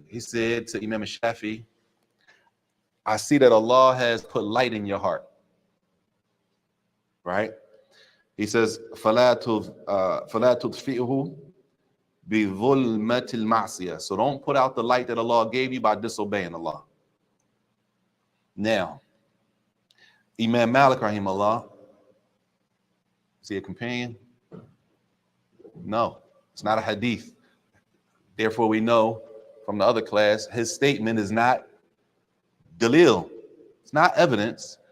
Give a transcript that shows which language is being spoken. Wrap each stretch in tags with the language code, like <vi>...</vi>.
<en>He said to Imam Shafi'i, I see that Allah has put light in your heart. Right? He says,</en> <ar>فلا تطفئه بظلمة المعصية.</ar> <en>So don't put out the light that Allah gave you by disobeying Allah. Now, Imam Malik rahimahullah, is he a companion? No, it's not a hadith. Therefore, we know from the other class, his statement is not dalil. It's not evidence.</en>